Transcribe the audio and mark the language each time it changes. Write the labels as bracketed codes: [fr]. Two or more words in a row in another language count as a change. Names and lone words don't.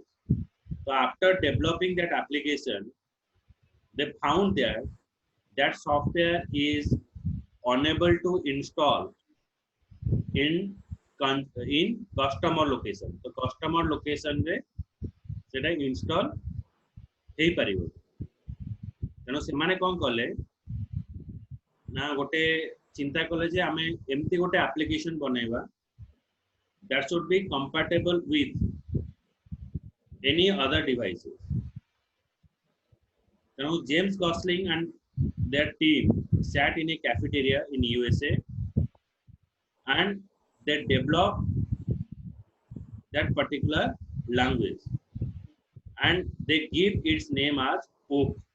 [en] So after developing that application, they found that software is unable to install in customer location. [or] So [en] customer location [or] ରେ ସେଟା install ହେଇ ପାରିବୋ. ତେଣୁ ସେମାନେ କଣ କଲେ ନା ଗୋଟେ ଚିନ୍ତା କଲେ ଯେ ଆମେ ଏମିତି ଗୋଟେ ଆପ୍ଲିକେସନ ବନେଇବା [en] that should be compatible with any other devices. Now James Gosling and their team sat in a cafeteria in USA and they developed that particular language and they give its name as Oak.